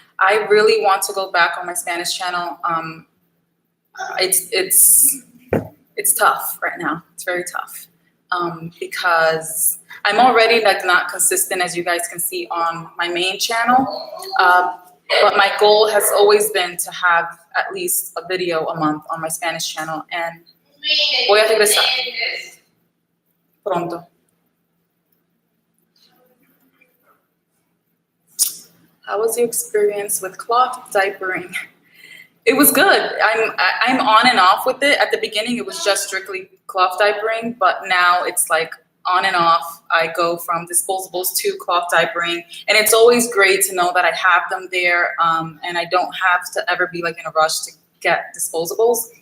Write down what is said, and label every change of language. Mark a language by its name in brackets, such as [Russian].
[English] I really want to go back on my Spanish channel. It's tough right now. It's very tough. Because I'm already like not consistent, as you guys can see on my main channel. But my goal has always been to have at least a video a month on my Spanish channel. [Spanish] And voy a regresar pronto. [English] How was your experience with cloth diapering? It was good. I'm on and off with it. At the beginning, it was just strictly cloth diapering, but now it's like on and off. I go from disposables to cloth diapering, and it's always great to know that I have them there, and I don't have to ever be like in a rush to get disposables.